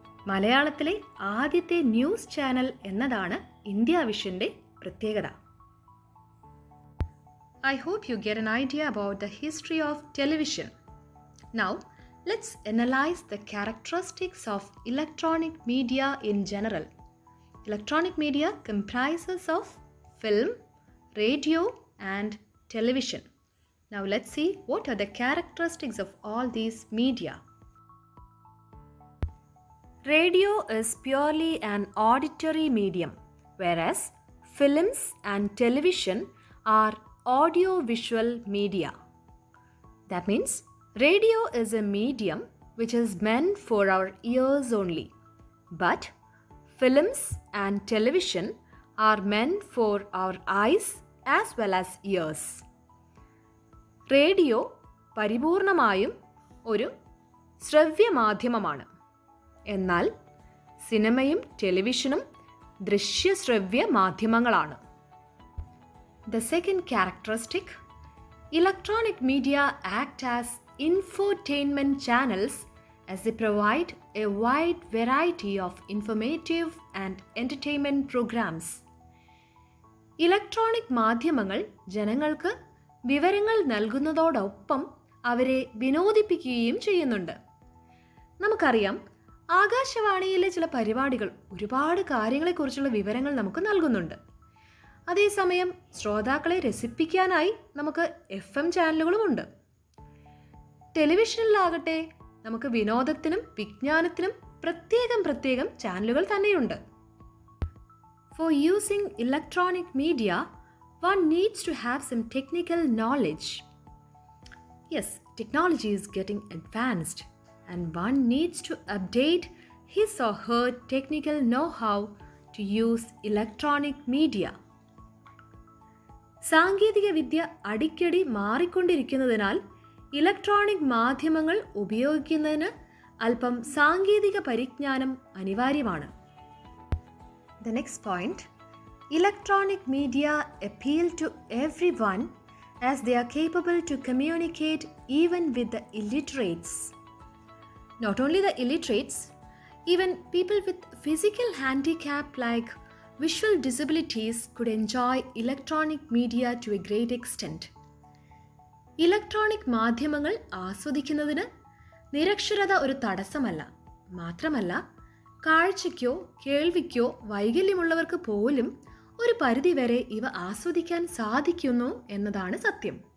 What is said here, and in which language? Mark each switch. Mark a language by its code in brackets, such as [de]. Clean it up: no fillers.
[ml] മലയാളത്തിലെ ആദ്യത്തെ news channel എന്നതാണ് ഇന്ത്യ വിഷന്റെ പ്രത്യേകത. [en] I hope you get an idea about the history of television. Now, let's analyze the characteristics of electronic media in general. Electronic media comprises of film, radio, and television. Now, let's see what are the characteristics of all these media. Radio is purely an auditory medium, whereas films and television are audio-visual media. That means radio is a medium which is meant for our ears only, but films and television are meant for our eyes as well as ears. [ml] Radio പരിപൂർണമായും ഒരു ശ്രവ്യമാധ്യമമാണ്. എന്നാൽ സിനിമയും ടെലിവിഷനും ദൃശ്യശ്രവ്യ മാധ്യമങ്ങളാണ്. [en] The second characteristic, electronic media act as infotainment channels as they provide a wide variety of informative and entertainment programs. [ml] Electronic മാധ്യമങ്ങൾ ജനങ്ങൾക്ക് വിവരങ്ങൾ നൽകുന്നതോടൊപ്പം അവരെ വിനോദിപ്പിക്കുകയും ചെയ്യുന്നുണ്ട്. നമുക്കറിയാം, ആകാശവാണിയിലെ ചില പരിപാടികൾ ഒരുപാട് കാര്യങ്ങളെക്കുറിച്ചുള്ള വിവരങ്ങൾ നമുക്ക് നൽകുന്നുണ്ട്. അതേസമയം ശ്രോതാക്കളെ രസിപ്പിക്കാനായി നമുക്ക് FM ചാനലുകളുമുണ്ട്. ടെലിവിഷനിലാകട്ടെ നമുക്ക് വിനോദത്തിനും വിജ്ഞാനത്തിനും പ്രത്യേകം ചാനലുകൾ തന്നെയുണ്ട്. [en] For using electronic media, one needs to have some technical knowledge. Yes, technology is getting advanced and one needs to update his or her technical know-how to use electronic media. [ml] സാങ്കേതിക വിദ്യ അടിക്കടി മാറിക്കൊണ്ടിരിക്കുന്നതിനാൽ electronic മാധ്യമങ്ങൾ ഉപയോഗിക്കുന്നതിന് അല്പം സാങ്കേതിക പരിജ്ഞാനം അനിവാര്യമാണ്. [en] The next point, electronic media appeal to everyone as they are capable to communicate even with the illiterates. Not only the illiterates, even people with physical handicap like visual disabilities could enjoy electronic media to a great extent. [ml] Electronic മാധ്യമങ്ങൾ ആസ്വദിക്കുന്നതിന് നിരക്ഷരത ഒരു തടസ്സമല്ല. മാത്രമല്ല, കാഴ്ചയ്ക്കോ കേൾവിക്കോ വൈകല്യമുള്ളവർക്ക് പോലും ഒരു പരിധിവരെ ഇവ ആസ്വദിക്കാൻ സാധിക്കുന്നു എന്നതാണ് സത്യം.